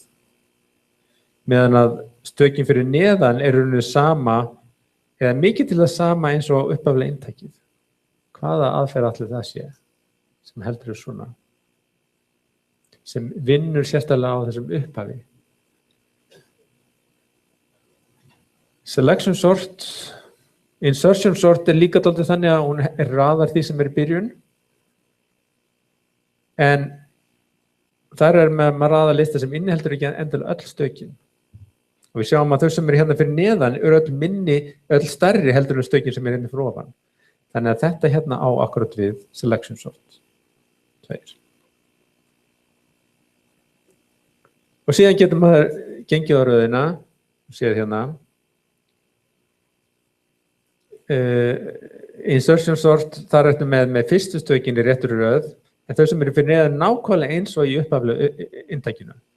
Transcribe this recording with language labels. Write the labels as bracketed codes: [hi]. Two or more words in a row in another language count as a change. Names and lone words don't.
[is] Meðan að stökin fyrir neðan eru rauninu sama eða mikið til það sama eins og upphaflega inntakið. Hvaða aðferð allir það sé sem heldur svona? Sem vinnur sérstaklega á þessum upphafi. [en] Selection sort, insertion sort [is] er líka dálítið þannig að hún raðar því sem er í byrjun. En þar er maður raða lista sem inniheldur ekki endilega öll stökin. Og við sjáum að þau sem eru hérna fyrir neðan eru öll stærri heldur en stökin sem er hérna fyrir ofan. Þannig að þetta hérna á akkurat við [en] selection sort [is] 2. Og síðan getur maður gengið á röðina og séð hérna [en] insertion sort, [is] þar ertu með fyrstu stökin í réttur röð, en þau sem eru fyrir neðan nákvæmlega eins og í upphaflegu inntakinu.